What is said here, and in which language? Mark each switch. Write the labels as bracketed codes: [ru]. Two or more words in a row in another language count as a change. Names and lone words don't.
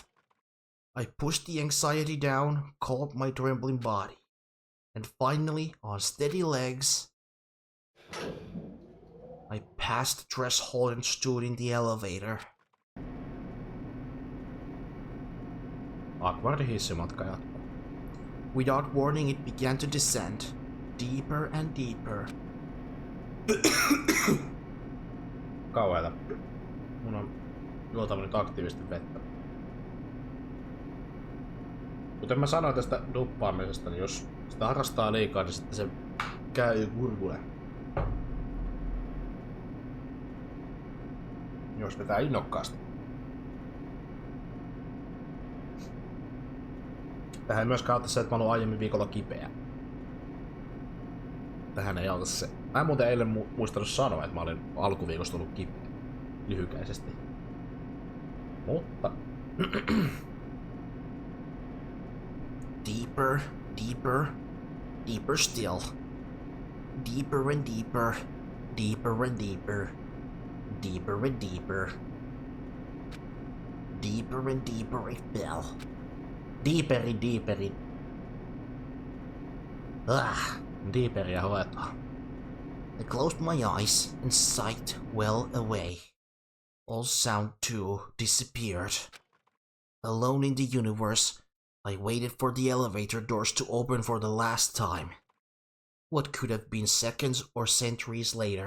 [en] I pushed the anxiety down, calmed my trembling body, and finally, on steady legs, I passed the threshold and stood in the elevator. [fi] Awkward hissimatka jatkuu. [en] Without warning, it began to descend, deeper and deeper. [fi] Kauheeta. Mun on juotava nyt aktiivisesti vettä. Kuten mä sanoin tästä duppaamisesta, niin jos sitä harrastaa liikaa, niin sitten se käy kurkulle. Jos vetää innokkaasti. Tähän ei myöskään auta se, että mä oon aiemmin viikolla kipeä. Tähän ei auta se. Mä en muuten eilen muistanut sanoa, että mä olin alkuviikosta tullut kipeä. Lyhykäisesti. Mutta... [en] Deeper, deeper, deeper still. Deeper and deeper, deeper and deeper, deeper and deeper. Deeper and deeper it fell. [fi] Deeperi, deeperi. Deeperia hoetaan. [en] I closed my eyes and sight well away. All sound too disappeared. Alone in the universe, I waited for the elevator doors to open for the last time. What could have been seconds or centuries later.